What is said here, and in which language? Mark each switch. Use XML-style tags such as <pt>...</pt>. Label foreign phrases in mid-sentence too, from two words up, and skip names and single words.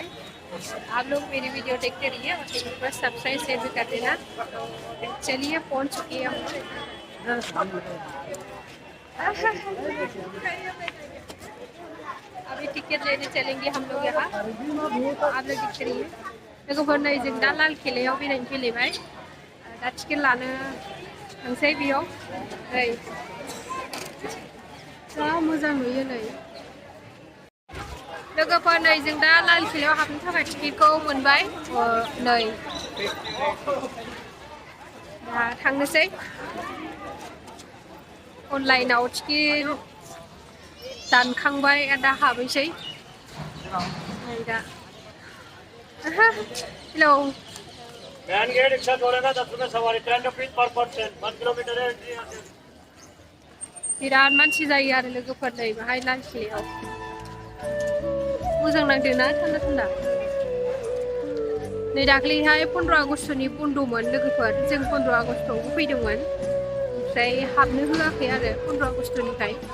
<hi>आप लोग मेरी वीडियो देखते रहिए और चैनल पर सब्सक्राइब शेयर भी कर देना। तो चलिए पहुँच चुकी है हम लोग। अभी टिकट लेने चलेंगे हम लोग यहाँ। आप लोग दिख रही है</hi> <brx>लोगोफोरनो जों दा लाल किलायाव बेरायनो फैलायबाय। दा टिकेट लानो थांसै बेयाव। नै जा मोजां नुयो नै लोगोफोर, नै जों दा लाल किलायाव हाबनो थाखाय टिकेटखौ मोनबाय। नै दा थांनोसै अनलाइनाव टिकेट दानखांबाय, दा हाबैसै नै दा। हेलौ</brx> <en>main gate</en> <hi>रिक्शा छोड़ेगा 10 रुपए सवारी, 10</hi> <en>rupees per person,</en> <hi>1 किलोमीटर है एंट्री।</hi> <brx>बिराद मानसि जायो आरो लोगोफोर नै बाहाय लाल किलायाव। मोजां नांदोंना थान्दा थान्दा। नै दाख्लैहाय 15 आगस्टनि बन्दमोन लोगोफोर, जों 15 आगस्टआवबो फैदोंमोन, ओमफ्राय हाबनो होआखै आरो 15 आगस्टनिफ्राय।</brx>